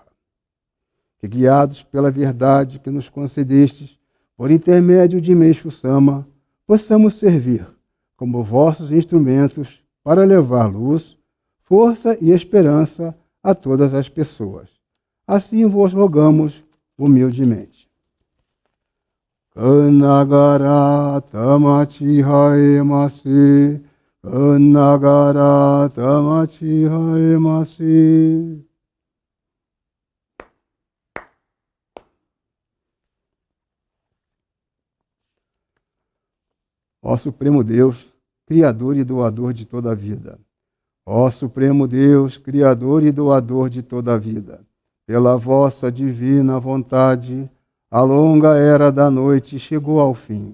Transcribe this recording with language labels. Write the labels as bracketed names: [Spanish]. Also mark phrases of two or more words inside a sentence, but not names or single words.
[Portuguese] Que, guiados pela verdade que nos concedestes, por intermédio de Meixo Sama, possamos servir como vossos instrumentos para levar luz, força e esperança a todas as pessoas. Assim vos rogamos humildemente. [Japanese] 惟神霊幸倍坐世、惟神霊幸倍坐世. [Portuguese] Ó Supremo Deus, Criador e doador de toda a vida. Ó Supremo Deus, Criador e doador de toda a vida, pela vossa divina vontade, a longa era da noite chegou ao fim.